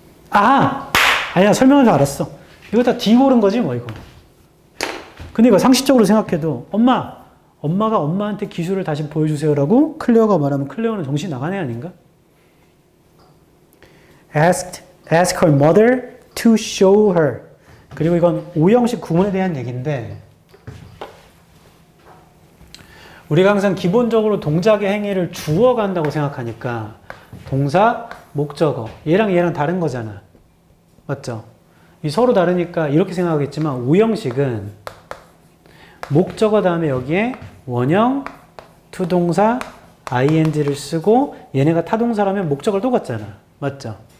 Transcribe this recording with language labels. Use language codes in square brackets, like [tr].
[ko] 아니야, 설명해서 알았어. 이거 다 D 고른 거지 뭐 이거. 근데 이거 상식적으로 생각해도 엄마가 엄마한테 기술을 다시 보여주세요라고 클레어가 말하면 클레어는 정신 나간 애 아닌가? [en] Ask her mother to show her. [ko] 그리고 이건 오형식 구문에 대한 얘기인데 우리가 항상 기본적으로 동작의 행위를 주어 간다고 생각하니까 동사, 목적어 얘랑 다른 거잖아. 맞죠? 이 서로 다르니까 이렇게 생각하겠지만 오형식은 목적어 다음에 여기에 원형, 투동사, ing를 쓰고 얘네가 타동사라면 목적어를 또 갖잖아. 맞죠?